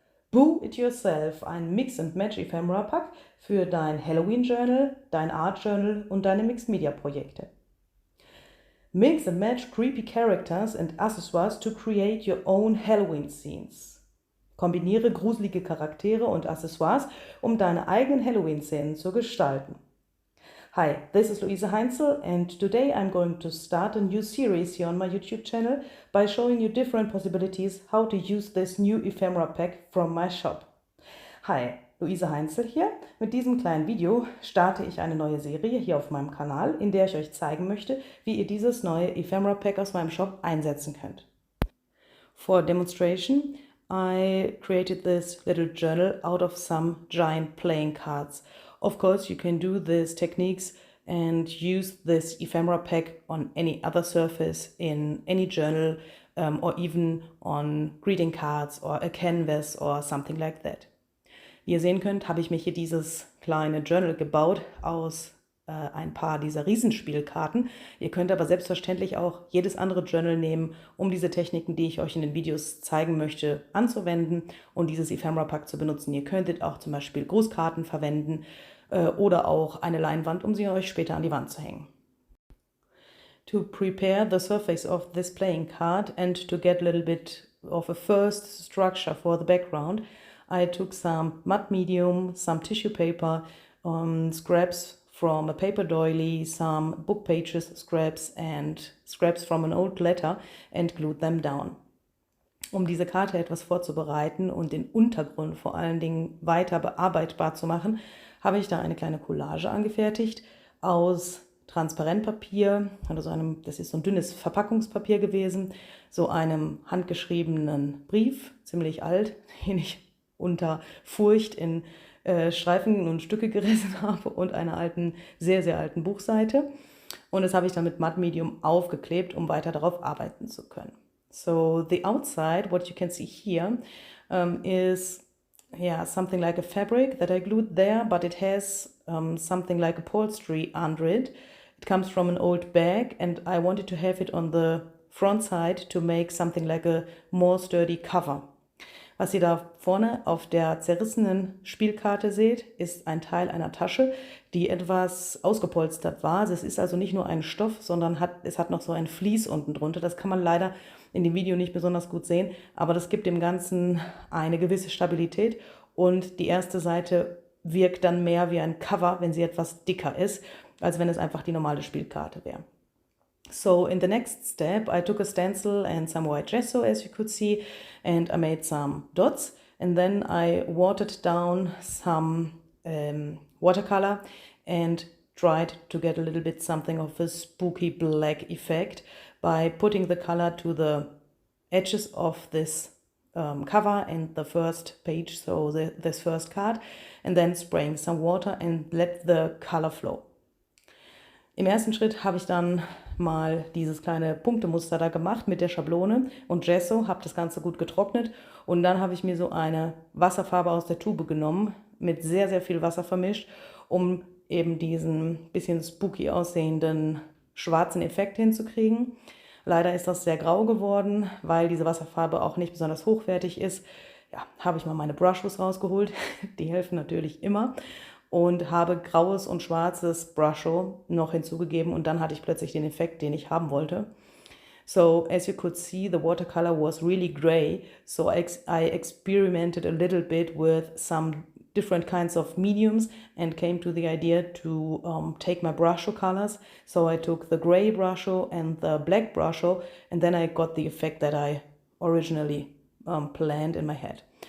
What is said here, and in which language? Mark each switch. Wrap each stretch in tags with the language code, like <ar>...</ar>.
<de>Boo It Yourself, ein Mix and Match Ephemera Pack für dein Halloween Journal, dein Art Journal und deine Mixed Media Projekte.</de> <en>Mix and match creepy characters and accessoires to create your own Halloween scenes.</en> <de>Kombiniere gruselige Charaktere und Accessoires, um deine eigenen Halloween-Szenen zu gestalten.</de> <en>Hi, this is Luise Heinzel, and today I'm going to start a new series here on my YouTube channel by showing you different possibilities how to use this new ephemera pack from my shop.</en> <de>Hi, Luise Heinzel hier. Mit diesem kleinen Video starte ich eine neue Serie hier auf meinem Kanal, in der ich euch zeigen möchte, wie ihr dieses neue ephemera pack aus meinem Shop einsetzen könnt.</de> <en>For demonstration, I created this little journal out of some giant playing cards. Of course, you can do these techniques and use this ephemera pack on any other surface, in any journal, or even on greeting cards or a canvas or something like that.</en> <de>Wie ihr sehen könnt, habe ich mir hier dieses kleine Journal gebaut aus ein paar dieser Riesenspielkarten. Ihr könnt aber selbstverständlich auch jedes andere Journal nehmen, um diese Techniken, die ich euch in den Videos zeigen möchte, anzuwenden und dieses ephemera pack zu benutzen. Ihr könntet auch zum Beispiel Grußkarten verwenden oder auch eine Leinwand, um sie euch später an die Wand zu hängen.</de> <en>To prepare the surface of this playing card and to get a little bit of a first structure for the background, I took some mud medium, some tissue paper, scraps from a paper doily, some book pages scraps and scraps from an old letter and glued them down.</en> <de>Um diese Karte etwas vorzubereiten und den Untergrund vor allen Dingen weiter bearbeitbar zu machen, habe ich da eine kleine Collage angefertigt aus Transparentpapier, oder so einem, das ist so ein dünnes Verpackungspapier gewesen, so einem handgeschriebenen Brief, ziemlich alt, den ich unter Furcht in Streifen und Stücke gerissen habe und einer alten, sehr, sehr alten Buchseite. Und das habe ich dann mit Mud Medium aufgeklebt, um weiter darauf arbeiten zu können.</de> <en>So the outside, what you can see here, is something like a fabric that I glued there, but it has something like upholstery under it. It comes from an old bag and I wanted to have it on the front side to make something like a more sturdy cover.</en> <de>Was ihr da vorne auf der zerrissenen Spielkarte seht, ist ein Teil einer Tasche, die etwas ausgepolstert war. Es ist also nicht nur ein Stoff, sondern es hat noch so ein Vlies unten drunter. Das kann man leider in dem Video nicht besonders gut sehen, aber das gibt dem Ganzen eine gewisse Stabilität und die erste Seite wirkt dann mehr wie ein Cover, wenn sie etwas dicker ist, als wenn es einfach die normale Spielkarte wäre.</de> <en>So in the next step, I took a stencil and some white gesso, as you could see, and I made some dots. And then I watered down some watercolor and tried to get a little bit something of a spooky black effect by putting the color to the edges of this cover and the first page, so this first card, and then spraying some water and let the color flow.</en> <de>Im ersten Schritt habe ich dann mal dieses kleine Punktemuster da gemacht mit der Schablone und Gesso, habe das Ganze gut getrocknet und dann habe ich mir so eine Wasserfarbe aus der Tube genommen, mit sehr, sehr viel Wasser vermischt, um eben diesen bisschen spooky aussehenden schwarzen Effekt hinzukriegen. Leider ist das sehr grau geworden, weil diese Wasserfarbe auch nicht besonders hochwertig ist. Ja, habe ich mal meine Brushes rausgeholt, die helfen natürlich immer. Und habe graues und schwarzes Brusho noch hinzugegeben und dann hatte ich plötzlich den Effekt, den ich haben wollte.</de> <en>So as you could see, the watercolor was really gray, so I experimented a little bit with some different kinds of mediums and came to the idea to take my brusho colors. So I took the gray brusho and the black brusho and then I got the effect that I originally planned in my head.</en>